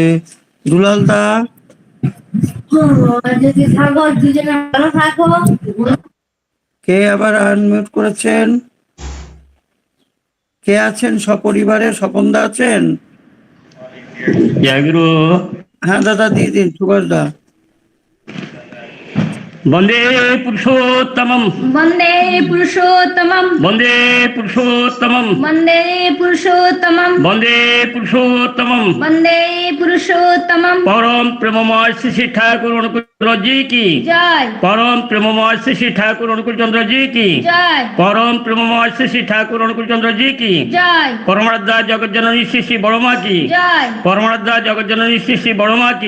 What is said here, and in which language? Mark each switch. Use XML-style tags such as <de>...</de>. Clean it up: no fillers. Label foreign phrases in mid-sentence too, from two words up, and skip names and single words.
<bn>দুলাল দা, কে আবার আনমিউট করেছেন? কে আছেন সপরিবারে? স্বপনদা আছেন? জয় গুরু। হ্যাঁ দাদা, দিয়ে দিন। সুভাষ দা,</bn> <sa>বন্দে পুরুষোত্তমম, वन्दे पुरुषोत्तमं বন্দে পুরুষোত্তমম, वन्दे पुरुषोत्तमं বন্দে পুরুষোত্তমম। वन्दे पुरुषोत्तमं</sa> <bn>পরম প্রেমময় শ্রী শ্রী ঠাকুর অনুকূল</bn> <hi>जी की</hi> <bn>जय পরম প্রেমময় শ্রী শ্রী ঠাকুর অনুকূল চন্দ্র</bn> <hi>जी की</hi> <bn>जय পরম প্রেমময় শ্রী শ্রী ঠাকুর অনুকূল চন্দ্র</bn> <hi>जी की</hi> <bn>जय পরমারাধ্যা জগজ্জননী শ্রী শ্রী বড়মা কি जय পরমারাধ্যা জগজ্জননী শ্রী শ্রী বড়মা কি</bn>